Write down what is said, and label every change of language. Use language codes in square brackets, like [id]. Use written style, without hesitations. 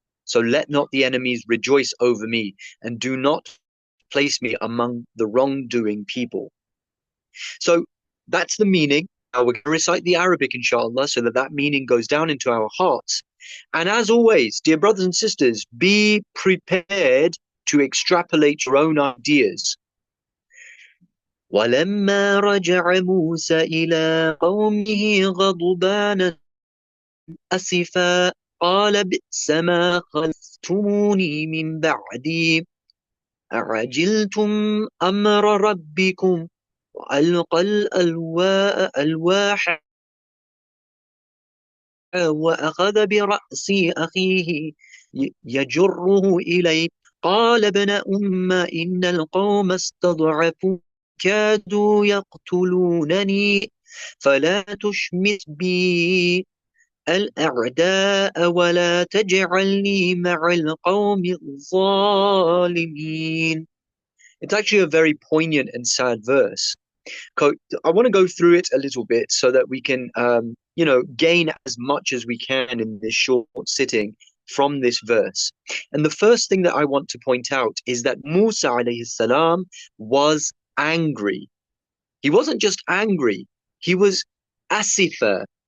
[en] So let not the enemies rejoice over me, and do not place me among the wrongdoing people. So that's the meaning. Now we're going to recite the Arabic, inshallah, so that that meaning goes down into our hearts. And as always, dear brothers and sisters, be prepared to extrapolate your own ideas. [ar] ولما رجع موسى إلى قومه غضبان أسفا قال بئس ما خلفتموني من بعدي أعجلتم أمر ربكم وألقى الألواح وأخذ برأس أخيه يجره إليه قال ابن إن القوم استضعفوا كادوا يقتلونني فلا تشمت بي الأعداء ولا تجعلني مع القوم الظالمين. [en] It's actually a very poignant and sad verse. I want to go through it a little bit so that we can, gain as much as we can in this short sitting from this verse. And the first thing that I want to point out is that Musa alayhi salam was angry. He wasn't just angry, he was asifa.